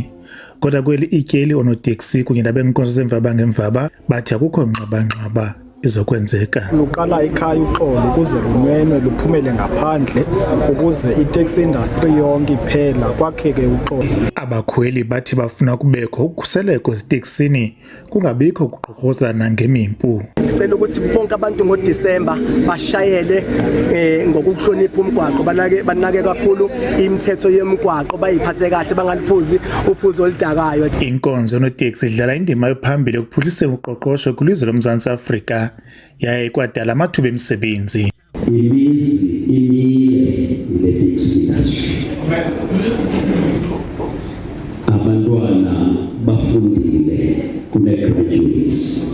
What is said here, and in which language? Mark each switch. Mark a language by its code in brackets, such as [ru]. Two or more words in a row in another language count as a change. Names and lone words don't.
[xh] Kodwa kweli ityeli oonoteksi kunye nabenkonzo zemva bangemva bathi akukho ngxabangxaba izokwenzeka. Luqala ekhaya uxolo ukuze lunwenwe luphumele ngaphandle ukuze [en] itaxi industry [xh] yonke iphela kwakheke uxolo. Abakhweli bathi bafuna kubekho ukhuseleko eziteksini kungabikho ukuqhokozana ngemimpu. [zu] Ngicela ukuthi bonke abantu ngoDisemba bashayele ngokuhlonipha umgwaqo, banake kakhulu imithetho yemigwaqo, bayiphathe kahle bangaliphuzi uphuzo oludakayo. [xh] Inkonzo yonoteksi idlala indima ephambili ekuphuhliseni uqoqosho kwilizwe loMzantsi Afrika yaye kwadala amathuba emisebenzi. Abantwana bafundile kune-graduates.